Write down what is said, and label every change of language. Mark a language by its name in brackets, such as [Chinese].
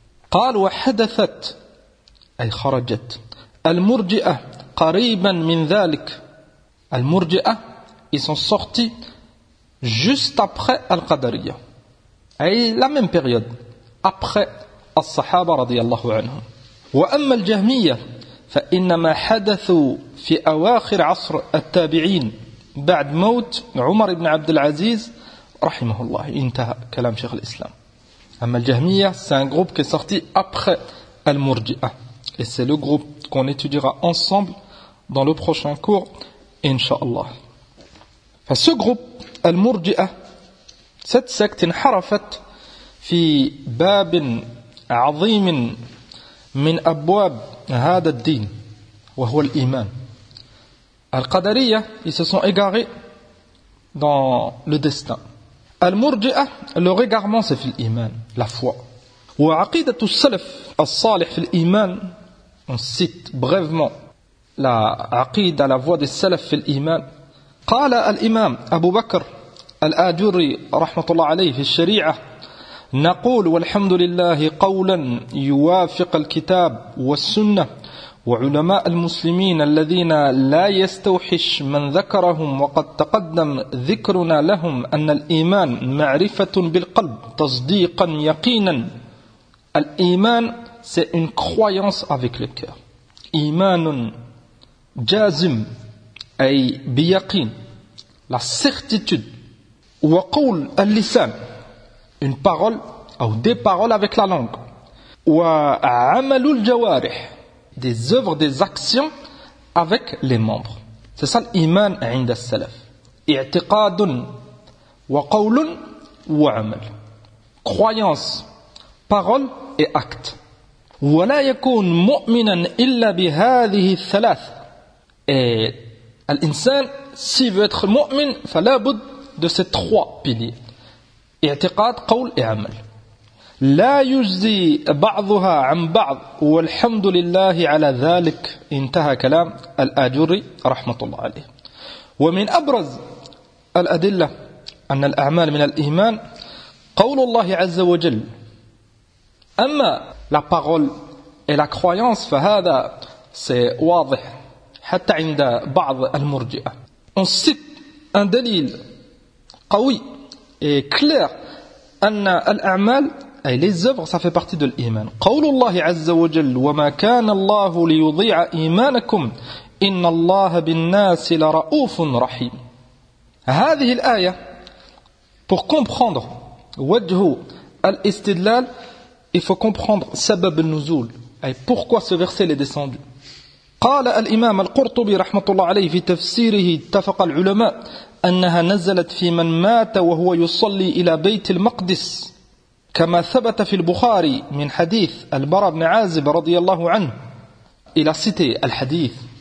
[Arabic] قال وحدثت أي خرجت المرجئة قريبا من ذلك المرجئة, [French] ils sont sortis juste après al-Qadariya, [Arabic] أي [French] la même période après al-Sahaba [Arabic] رضي الله عنهم. وأما الجهمية فإنما حدثوا في أواخر عصر التابعين بعد موت عمر بن عبد العزيز رحمه الله انتهى كلام شيخ الإسلام. [French] أما الجهمية c'est un groupe qui est sorti après المرجئة et c'est le groupe qu'on étudiera ensemble dans le prochain cours إن شاء الله. [Arabic] فce groupe المرجئة [French] cette secte [Arabic] انحرفت في باب عظيم من أبواب هذا الدين وهو الإيمان. [French] القدرية ils se sont égarés dans le destin. المرجئة leur égarement c'est [Arabic] في الإيمان, [French] la foi. [Arabic] وعقيدة السلف الصالح في الإيمان, [French] on cite brièvement la عقيدة, la voie des سلف في الإيمان. [Arabic] قال الإمام أبو بكر الآجري رحمة الله عليه في الشريعة نقول والحمد لله قولا يوافق الكتاب والسنة وعلماء المسلمين الذين لا يستوحش من ذكرهم وقد تقدم ذكرنا لهم أن الإيمان معرفة بالقلب تصديقا يقينا. [French] الإيمان c'est une croyance avec le cœur. [Arabic] إيمان جازم أي بيقين, [French] la certitude. [Arabic] وقول اللسان, [French] une parole ou des paroles avec la langue. [Arabic] وَعَمَلُ الْجَوَارِحِ, [French] des œuvres, des actions avec les membres. C'est ça l'iman عند السلف. [Arabic] اِعْتِقَادٌ وَقَوْلٌ وَعَمَلٌ, [French] croyance, parole et acte. [Arabic] وَلَا يَكُونَ مُؤْمِنًا إِلَّا بِهَذِهِ الثَّلَاثِ, [French] et l'insan si veut être mu'min [Arabic] فَلَا بُدْ, [French] de ces trois piliers. [Arabic] اعتقاد قول اعمل لا يجزي بعضها عن بعض والحمد لله على ذلك انتهى كلام الآجري رحمة الله عليه. ومن أبرز الأدلة أن الأعمال من الإيمان قول الله عز وجل. أما [French] la parole et la croyance [Arabic] فهذا c'est واضح حتى عند بعض المرجئة. [French] On cite un دليل قوي et clair, [Arabic] أن الأعمال [French] أي les œuvres ça fait partie de l'Iman. [Arabic] قول الله عز وجل وما كان الله ليضيع إيمانكم إن الله بالناس لرؤوف رحيم. هذه الآية [French] pour comprendre وجه الاستدلال il faut comprendre سبب النزول, أي pourquoi ce verset est descendu. [Arabic] قال الإمام القرطبي رحمة الله عليه في تفسيره اتفق العلماء أنها نزلت في من مات وهو يصلي إلى بيت المقدس كما ثبت في البخاري من حديث البراء بن عازب رضي الله عنه. إلى سيتي الحديث